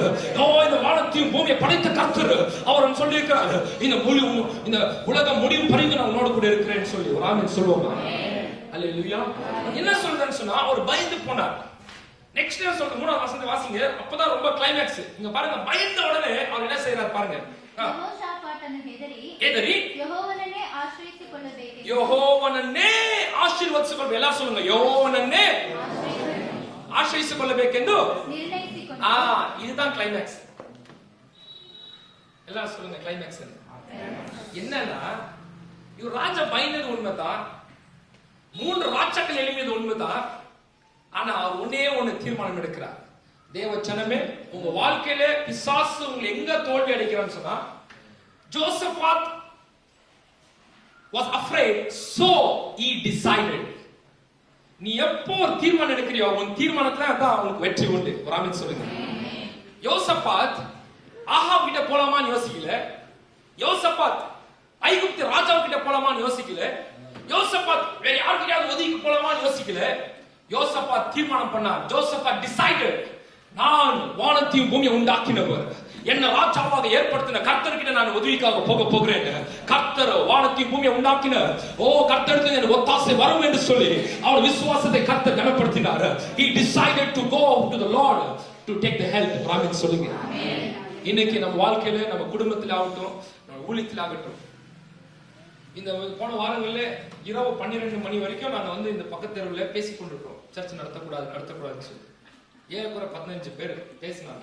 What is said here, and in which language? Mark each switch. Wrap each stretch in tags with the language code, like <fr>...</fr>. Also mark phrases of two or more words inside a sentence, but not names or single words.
<ta>இந்த வானத்தையும் பூமியை படைத்த கர்த்தர் அவர் சொல்லி இருக்கிறார், இந்த உலகம் முடியும் பரிந்து நான் உன்னோடு கூட இருக்கிறேன்னு சொல்லி ஒரு ஆமென் சொல்லுவோமா? அல்லேலூயா. என்ன சொல்றேன்னு சொன்னா, அவர் பயந்து போனார். நெக்ஸ்ட் என்ன சொல்றது? 3ஆவது வசனத்தை வாசிங்க. அப்பதான் ரொம்ப கிளைமாக்ஸ். இங்க பாருங்க, பயந்த உடனே அவர் என்ன செய்யறார் பாருங்க.</ta> <kn>ಯೆಹೋಷಾಫಾಟನು ಹೆದರಿ ಯೆಹೋವನನ್ನೇ ಆಶ್ರಯಿಸಿಕೊಳ್ಳಬೇಕು. ಯೆಹೋವನನ್ನೇ ಆಶೀರ್ವದಿಸಿಕೊಳ್ಳಬೇಕು.</kn> <ta>எல்ல சொல்லுங்க,</ta> <kn>ಯೆಹೋವನನ್ನೇ ಆಶ್ರಯಿಸಿಕೊಳ್ಳಬೇಕೆಂದು ನಿರ್ಣಯಿಸಿಕೊಂಡನು.</kn> <ta>இதுதான் கிளைமாக்ஸ். எல்லாம் சொல்லுங்க கிளைமாக்ஸ் என்னன்னா, இவர் ராஜா பயந்தது உண்மைதான், 3 ராஜாக்கள் எழுப்பியது உண்மைதான். ஆனா அவர் ஒன்னே ஒண்ணு தீர்மானம் எடுக்கிறார். தேவ ஜனமே, உங்க வாழ்க்கையில பிசாசு உங்களை எங்க தோல்வி அடைக்கிறான்னு சொன்னா, ஜோசபாத்</ta> <en>was afraid, so he decided.</en> <ta>நீ எப்போ ஒரு தீர்மானம் எடுக்கிறியோ உன் தீர்மானத்துல தான் உனக்கு வெற்றி உண்டு. ஒரு ஆமென் சொல்லுங்க. யோசபாத் ஆகாப் கிட்ட போலாமான்னு யோசிக்கல. யோசபாத் ஐகுப்து ராஜாவு கிட்ட போலாமான்னு யோசிக்கல. யோசபாத் வேற யார்கிட்டயாவது ஒதுக்கி போலாமான்னு யோசிக்கல. யோசபாத் தீர்மானம் பண்ணார். ஜோசபாத் டிசைடட், நான் வானத்தையும் பூமியை உண்டாக்கினவர், என்ன ராஜாவாக ஏற்படுத்தின கர்த்தர்கிட்ட நான் உதவிக்காக போக போகிறேன். கர்த்தர் வானத்தையும் பூமியை உண்டாக்கின, ஓ கர்த்தருக்கு எனக்கு ஒத்தாசை வரும் என்று சொல்லி அவர் விசுவாசத்தை கர்த்தர் கனப்படுத்தினார்.</ta> <en>He decided to go to the Lord to take the help.</en> <ta>ஆமென் சொல்லுங்க. இன்னைக்கு நம்ம வாழ்க்கையில, நம்ம குடும்பத்தில் ஆகட்டும், நம்ம ஊழியத்தில் ஆகட்டும், இந்த போன வாரங்கள்ல இரவு 12 மணி வரைக்கும் நாங்க வந்து இந்த பக்கத்து தெருவில் பேசிக் கொண்டிருக்கோம். சர்ச் நடத்தக்கூடாதுன்னு சொல்லி ஏறக்குறை 15 பேர் பேசினாங்க.</ta>